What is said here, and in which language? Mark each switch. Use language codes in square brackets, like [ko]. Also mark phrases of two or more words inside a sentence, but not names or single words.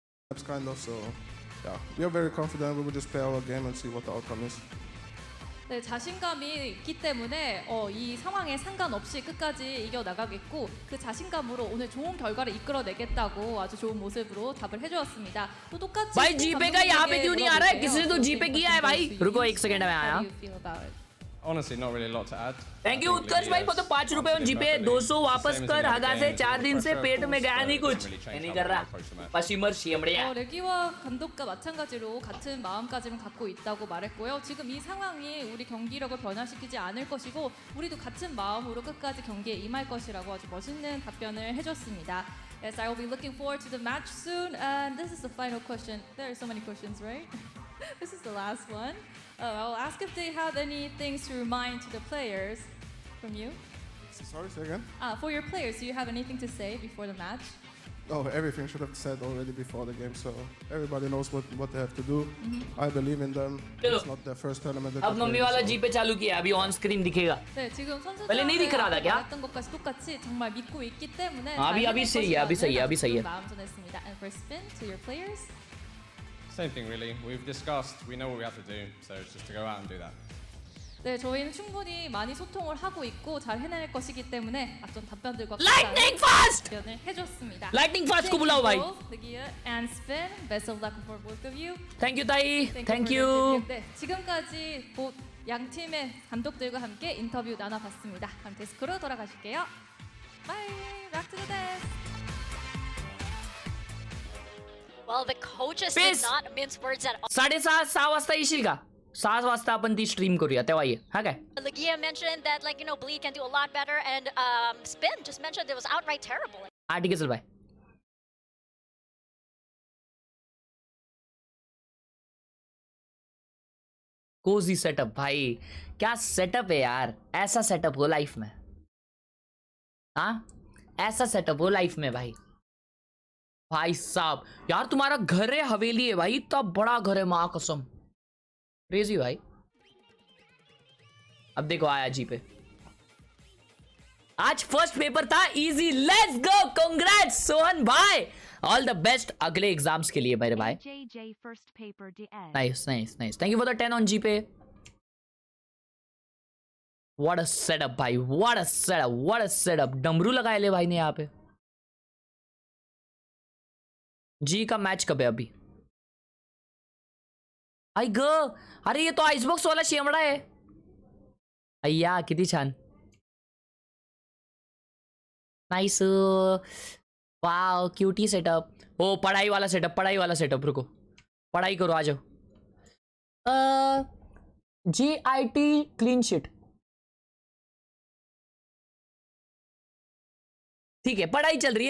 [en] That's kind of so. Yeah, we are very confident. We will just play our game and see what the outcome is. [ko] 네, 자신감이 있기 때문에 이 상황에 상관없이 끝까지 이겨나가겠고 그 자신감으로 오늘 좋은 결과를 이끌어내겠다고 아주 좋은 모습으로 답을 해주었습니다. 또 똑같이 [hi] भाई जीपे का यहाँ पे क्यों नहीं आ रहा है? किसी ने तो जीपे किया है भाई. रुको एक सेकंड में आया. [en] Honestly, not really a lot to add. thank you [hi] उत्कर्ष भाई [en] for the 5 [hi] रुपए on जीपे 200 वापस कर हगा से 4 दिन से पेट में गया नहीं कुछ नहीं कर रहा पसीमर शेमड़िया. [ko] 레기와 감독과 마찬가지로 같은 마음가짐을 갖고 있다고 말했고요. 지금 이 상황이 우리 경기력을 변화시키지 않을 것이고 우리도 같은 마음으로 끝까지 경기에 임할 것이라고 아주 멋있는 답변을 해줬습니다. [en] Yes, I will be looking forward to the match soon. And this is the final question. There are so many questions, right? This is the last one. I'll ask if they have any things to remind to the players from you. Sorry, say again? For your players, do you have anything to say before the match? Oh, everything should have said already before the game, so everybody knows what they have to do. I believe in them. It's not their first tournament. [hi] अब मम्मी वाला जीपे चालू किया अभी [en] on screen [hi] दिखेगा. [ko] 네, 지금 선수들 [hi] पहले नहीं दिख रहा था क्या? [ko] 했던 것까지 똑같이 정말 믿고 있기 때문에 [hi] अभी सही है अभी सही है. [ko] 마음 전했습니다. [en] And for spin to your players. Same thing really. We've discussed. We know what we have to do. So it's just to go out and do that. [ko] 네, 저희는 충분히 많이 소통을 하고 있고 잘 해낼 것이기 때문에 어떤 답변들과 [en] Lightning fast! [ko] 답변을 해줬습니다. [en] Lightning fast [hi] को बुलाओ भाई. [en] And spin. Best of luck for both of you. Thank you ताई. Thank you. [ko] 네, 지금까지 양 팀의 감독들과 함께 인터뷰 나눠봤습니다. 그럼 데스크로 돌아가실게요. [en] Bye. Back to the desk. Well, the coaches did not mince words at all. [mr] 6:30 वाजता येशील का? 6 वाजता आपण ती स्ट्रीम करूया तेव्हा ये. हा काय? [en] Legia mentioned that, like, you know, Bleed can do a lot better, and Spin just mentioned it was outright terrible. [mr] हा ठीक आहे चल बाय. [en] cozy setup [hi] भाई क्या सेटअप है यार. ऐसा सेटअप हो लाइफ में. हाँ ऐसा सेटअप हो लाइफ में भाई. भाई साहब यार तुम्हारा घर है हवेली है भाई. इतना बड़ा घर है माँ कसम. क्रेजी भाई. अब देखो आया जी पे. आज [en] first paper [hi] था इजी. [en] let's go. [hi] कांग्रेट्स सोहन भाई. [en] all the best [hi] अगले एग्जाम्स के लिए मेरे भाई. [en] Nice nice nice. Thank you for the 10 on G Pay. What a setup भाई. What a setup. What a setup. [hi] डमरू लगाए ले भाई ने यहाँ पे. जी का मैच कब है अभी. [mr] आई ग. [hi] अरे ये तो आइसबॉक्स वाला शेमड़ा है. [mr] अय्या किती छान. [hi] नाइस. [en] wow cutie setup. [hi] ओ पढ़ाई वाला सेटअप. पढ़ाई वाला सेटअप. रुको पढ़ाई करो आ जाओ. GIT [en] clean sheet. [hi] ठीक है पढ़ाई चल रही है.